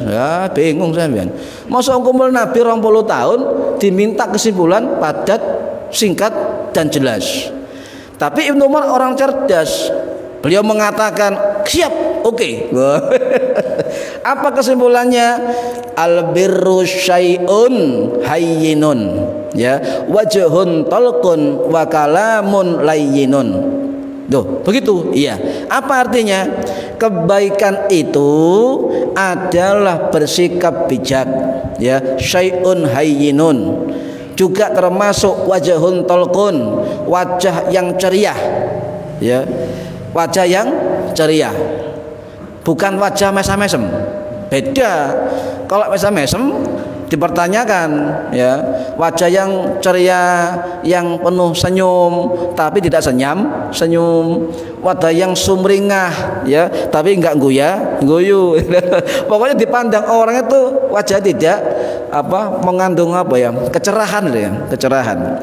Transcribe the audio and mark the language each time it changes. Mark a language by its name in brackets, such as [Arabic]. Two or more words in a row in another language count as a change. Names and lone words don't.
[Indonesian] Ya, bingung sampean. Masa kumpul Nabi 20 tahun diminta kesimpulan padat, singkat, dan jelas. Tapi Ibnu Umar orang cerdas. Beliau mengatakan siap, oke. Apa kesimpulannya? [Arabic] البر شيء هين, ya, وجه طلق وكلام لين. [Indonesian] Tuh, begitu. Iya. Apa artinya? Kebaikan itu adalah bersikap bijak, ya, [Arabic] شيء هين. [Indonesian] Juga termasuk [Arabic] وجه طلق, [Indonesian] wajah yang ceria, ya. Wajah yang ceria, bukan wajah mesem-mesem. Beda. Kalau mesem-mesem dipertanyakan, ya, wajah yang ceria, yang penuh senyum tapi tidak senyum, wajah yang sumringah, ya, tapi enggak guyu. Pokoknya dipandang orang itu wajah tidak mengandung kecerahan, ya, kecerahan.